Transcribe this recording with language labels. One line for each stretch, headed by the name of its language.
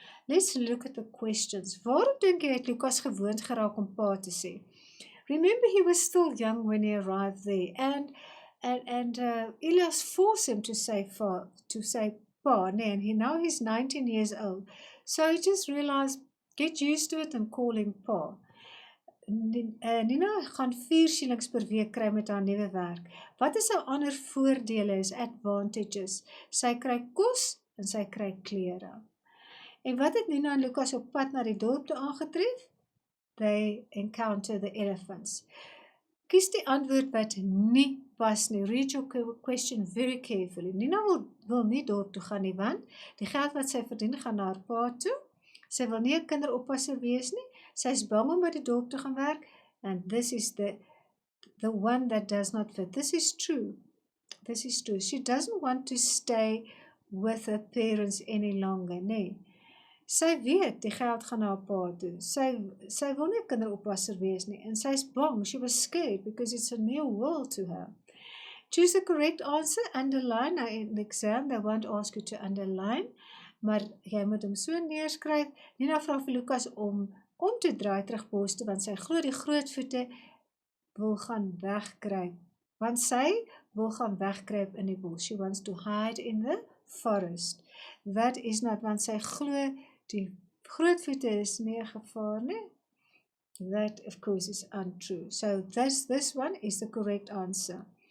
English: Let's look at the questions.
Afrikaans: Waarom dink jy het Lukas gewoond geraak om pa te sê?
English: Remember, he was still young when he arrived there, and Elias forced him to say pa, nee, and now he's 19 years old. So he just realized, get used to it and call him pa.
Afrikaans: Nina gaan 4 shillings per week kry met haar nuwe werk. Wat is haar ander voordele, is advantages? Sy kry kos en sy kry klere. En wat het Nina en Lukas op pad na die dorp toe aangetref?
English: They encounter the elephants.
Afrikaans: Kies die antwoord wat nie pas nie.
English: Read your question very carefully.
Afrikaans: Nina wil nie dorp toe gaan nie, want die geld wat sy verdien gaan na haar pa toe. Sy wil nie 'n kinderoppasser wees nie. Sy is bang om by die dorp te gaan werk,
English: and this is the one that does not fit. This is true. This is true. She doesn't want to stay with her parents any longer, nee.
Afrikaans: Sy weet die geld gaan na haar pa toe. Sy wil nie 'n kinderoppasser wees nie, en sy is bang.
English: She was scared because it's a new world to her. Choose the correct answer, underline. Now in the exam, they won't ask you to underline,
Afrikaans: maar jy moet hom so neerskryf. Nina vra vir Lukas om te draai terug bos toe, want sy glo die grootvoete wil gaan wegkruip. Want sy wil gaan wegkruip in die bos.
English: She wants to hide in the forest. That is not,
Afrikaans: want sy glo die grootvoete is nie 'n gevaar nie.
English: That of course is untrue. So this one is the correct answer.